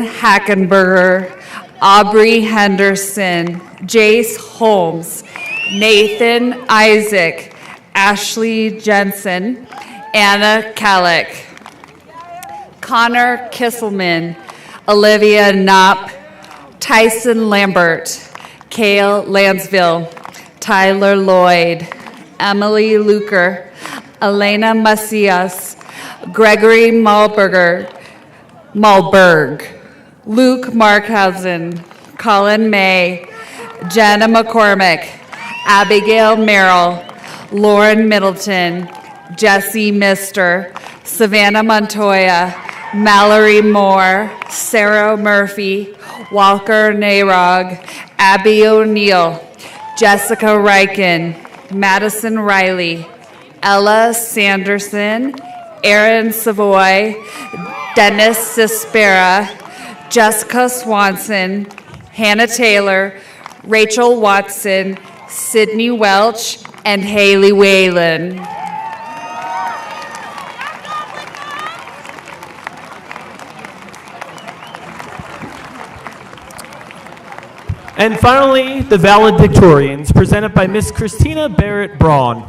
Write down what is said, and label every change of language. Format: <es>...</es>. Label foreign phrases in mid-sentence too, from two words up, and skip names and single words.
<en>Hackenberger, Aubrey Henderson, Jace Holmes, Nathan Isaac, Ashley Jensen, Anna Kallick, Connor Kisselman, Olivia Knopp, Tyson Lambert, Kale Lansville, Tyler Lloyd, Emily Luker, Elena Macias, Gregory Malberg, Luke Markhausen, Colin May, Jenna McCormick, Abigail Merrill, Lauren Middleton, Jesse Mister, Savannah Montoya, Mallory Moore, Sarah Murphy, Walker Nayrog, Abby O'Neill, Jessica Riken, Madison Riley, Ella Sanderson, Aaron Savoy, Dennis Cispera, Jessica Swanson, Hannah Taylor, Rachel Watson, Sydney Welch, and Haley Whalen. And finally, the valedictorians, presented by Miss Christina Barrett Braun.</en>